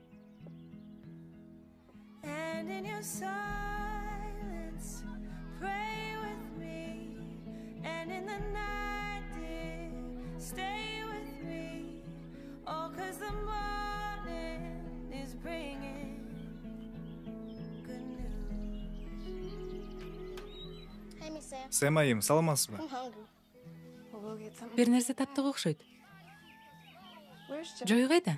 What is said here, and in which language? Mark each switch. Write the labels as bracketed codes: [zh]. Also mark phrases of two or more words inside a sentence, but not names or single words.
[en] And in your silence, pray with me. And in the night, dear, stay with me. Oh, 'cause the morning is bringing good news. Hey, Miss Sam. [ky] Сэм айым, саламатсызбы? [en] I'm hungry. [ky] Бир нерсе таптык окшойт. Жой кайда?